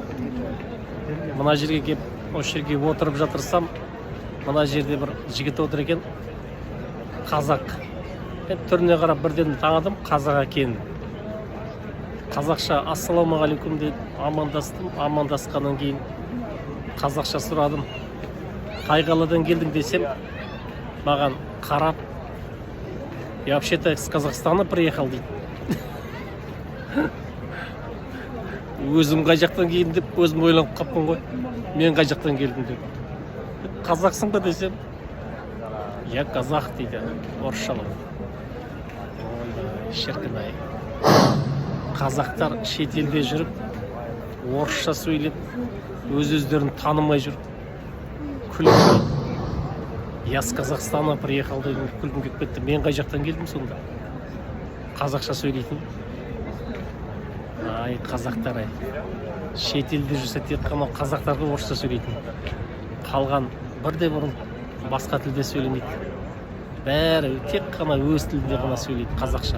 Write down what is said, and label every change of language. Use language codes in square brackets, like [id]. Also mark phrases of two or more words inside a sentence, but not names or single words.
[kk] Мына жерге кеп, осы жерге отырып жатырсам, мына жерде бір жігіт отыр екен, қазақ. Мен түріне қарап бірден таныдым, қазақ екенін. Қазақша ассаламағалейкум деп амандастым. Амандасқаннан кейін қазақша сұрадым. Қай қаладан келдің десем, маған қарап, [ru] я вообще-то с Казахстана приехал дейді. [kk] Өзім қай жақтан келдім деп, өзім ойланып қаппын ғой. Мен қай жақтан келдім деп. Қазақсың ба десем, [ru] я казах [kk] дейді, орысшалап. Ой, шіркін-ай. Қазақтар шетелде жүріп, орысша сөйлеп, өз-өздерін танымай жүр. Күліп, [ru] я с Казахстана приехал [kk] деп күлгім келіп кетті. Мен қай жақтан келдім сонда? Қазақша сөйлейтін. Ай, қазақтар ай. Шетелде жүрсе тек қана қазақтарға орысша сөйлейтін. Қалған бірде бұрын басқа тілде сөйлемейді. Бәрі тек қана өз тілінде ғана сөйлейді, қазақша.